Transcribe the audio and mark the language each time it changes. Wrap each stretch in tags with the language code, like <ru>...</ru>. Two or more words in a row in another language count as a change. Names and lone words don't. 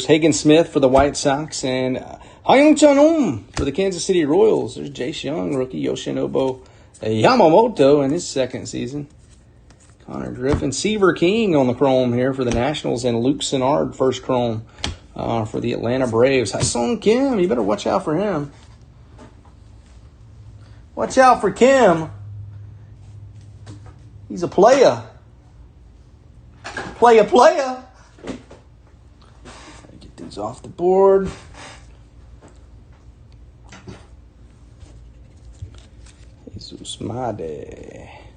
<en>Hagen Smith for the White Sox. And Hyun Chun for the Kansas City Royals. There's Jace Young, rookie. Yoshinobu Yamamoto in his second season. Connor Griffin. Seaver King on the chrome here for the Nationals. And Luke Sennard, first chrome for the Atlanta Braves. Ha-Sung Kim, you better watch out for him. Watch out for Kim. He's a player. Player. Get these off the board. Jesus Made.</en>